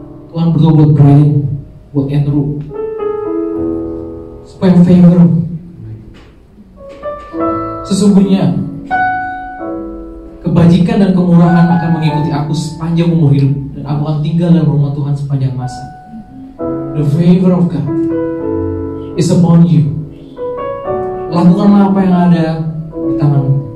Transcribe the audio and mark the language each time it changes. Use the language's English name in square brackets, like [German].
[Indonesian] Tuhan berdoa buat Brian, buat Andrew, supaya favor. Sesungguhnya kebajikan dan kemurahan akan mengikuti aku sepanjang umur hidup, dan aku akan tinggal dalam rumah Tuhan sepanjang masa. [English] The favor of God is upon you. [Indonesian] Lakukanlah apa yang ada di tanganmu.